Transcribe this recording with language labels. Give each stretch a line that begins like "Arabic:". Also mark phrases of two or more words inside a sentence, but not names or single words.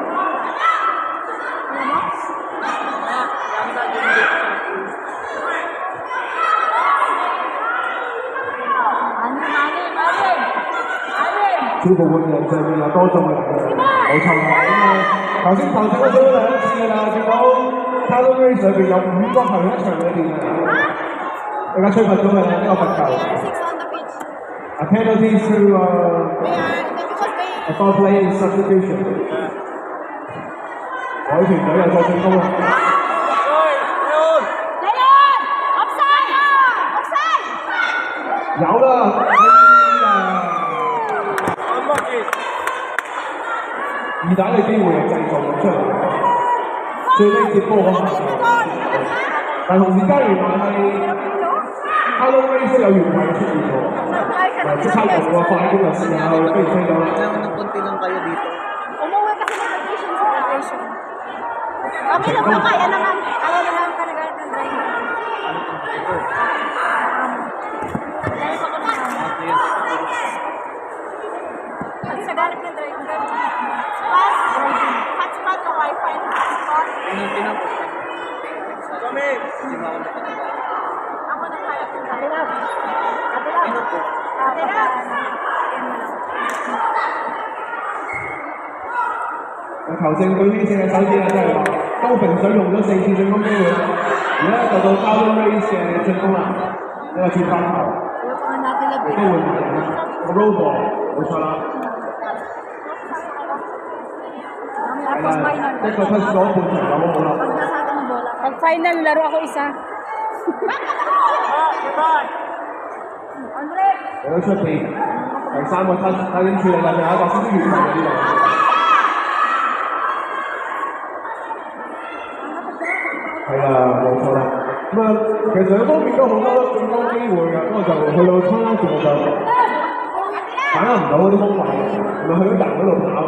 Cantonese: 超過換人上面又多中人嘅，冇錯啦。咁啊，頭先投射咗2次啦，見到 Carlo Race 上邊有5個球喺場裏邊啊，而家吹罰咗嘅呢個罰球。
English: A penalty to a foul play in substitution。
Cantonese: 海豚隊又再進攻啦。有啦。二打嘅機會係製造出嚟嘅，最尾接波嗰下就，但同時間原來係 Carlo Race 有越位出現喎，即刻用個快攻就試下飛唔飛到啦。
Filipino: Umuwi kasi ng vacation sa graduation. Okay lang po, kaya naman. Kaya naman talaga ng driver. Dahil pa ko naman. Sa galit ng driver. Hotspot o wifi? Hotspot? Ako na kaya. Kabilang.
Cantonese: 球證舉起4隻手指啊，真係話高平水用咗4次進攻機會，而家就到 Carlo Race 嘅進攻啦，一個轉翻球，亦都會埋人啦，個 robot 冇錯啦。係啦，一個 touch 咗半場就好啦。
Filipino: Pag final, laro ako isa.
Cantonese: 嚟到出邊，第3個 touch 睇點處理啦，仲有一個先至完場嘅呢度。係啊，冇錯啦。咁啊，其實兩方面都好多進攻機會嘅，不過就去到差距就握唔到嗰啲空位，咪去咗人嗰度跑。